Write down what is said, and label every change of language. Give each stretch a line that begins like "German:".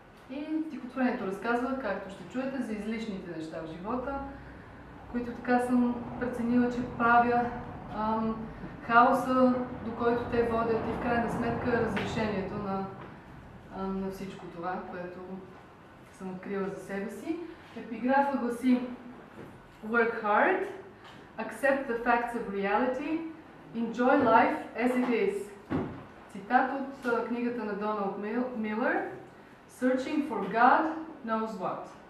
Bulgarian: И стихотворението разказва, както ще чуете, за излишните неща в живота, които така съм преценила, че правя хаоса, до който те водят и в крайна сметка разрешението на всичко това, което съм открила за себе си. Епиграфа гласи:
English: Work hard, accept the facts of reality, enjoy life as it is.
Bulgarian: Цитат от книгата на Доналд Милър Searching for God knows what.